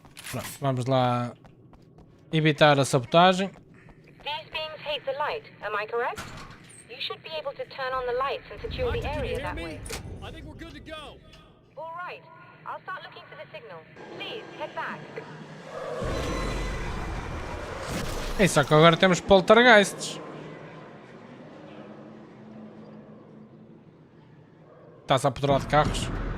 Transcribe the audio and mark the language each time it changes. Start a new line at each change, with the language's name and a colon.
Portuguese: Pronto, vamos lá evitar a sabotagem.
English: These beings hate the light, am I correct? You should be able to turn on the lights and secure the area that way. I think we're good to go. All right. I'll start looking for the signal. Please, head back.
Portuguese: É só que agora temos poltergeists. Está-se a apoderar de carros.